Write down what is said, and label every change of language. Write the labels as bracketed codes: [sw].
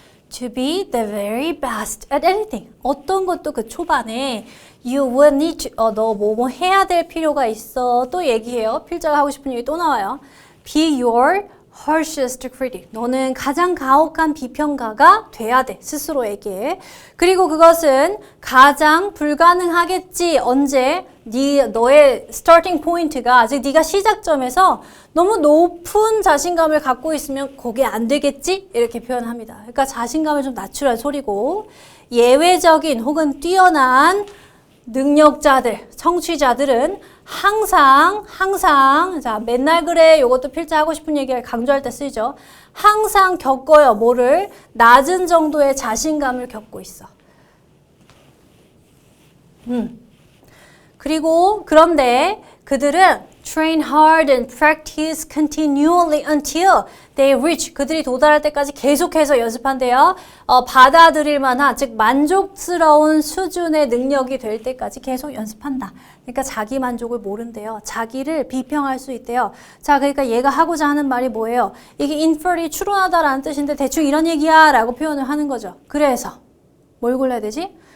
[en] To be the very best at anything. [ko] 어떤 것도 그 초반에 [en] you will need to, [ko] 너 뭐뭐 해야 될 필요가 있어. 또 얘기해요. 필자가 하고 싶은 얘기 또 나와요. [en] Be your harshest critic. [ko] 너는 가장 가혹한 비평가가 돼야 돼. 스스로에게. 그리고 그것은 가장 불가능하겠지. 언제? 너의 스타팅 포인트가, 즉 네가 시작점에서 너무 높은 자신감을 갖고 있으면 그게 안 되겠지? 이렇게 표현합니다. 그러니까 자신감을 좀 낮추라는 소리고, 예외적인 혹은 뛰어난 능력자들, 청취자들은 항상 자, 맨날 그래. 요것도 필자 하고 싶은 얘기를 강조할 때 쓰이죠. 항상 겪어요. 뭐를? 낮은 정도의 자신감을 겪고 있어. 그리고 그런데 그들은 [en] train hard and practice continually until they reach. [ko] 그들이 도달할 때까지 계속해서 연습한대요. 받아들일 만한, 즉 만족스러운 수준의 능력이 될 때까지 계속 연습한다. 그러니까 자기 만족을 모른대요. 자기를 비평할 수 있대요. 자, 그러니까 얘가 하고자 하는 말이 뭐예요? 이게 infer이 추론하다라는 뜻인데 대충 이런 얘기야 라고 표현을 하는 거죠. 그래서 뭘 골라야 되지?